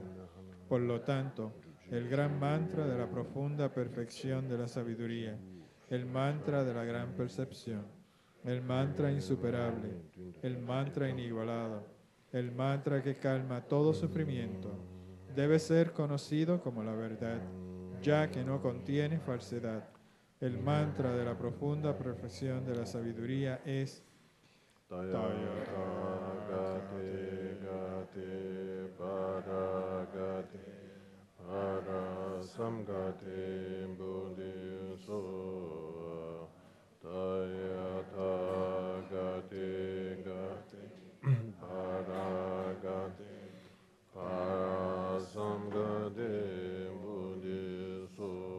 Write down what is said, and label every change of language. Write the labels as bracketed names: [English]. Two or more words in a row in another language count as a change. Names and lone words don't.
[Spanish] Por lo tanto, el gran mantra de la profunda perfección de la sabiduría, el mantra de la gran percepción, el mantra insuperable, el mantra inigualado, el mantra que calma todo sufrimiento, debe ser conocido como la verdad, ya que no contiene falsedad, El mantra de la profunda perfección de la sabiduría es [Sanskrit] गते गते पारगते पारसंगते बोधि स्वाहा तद्यथा गते गते पारगते पारसंगते बोधि स्वाहा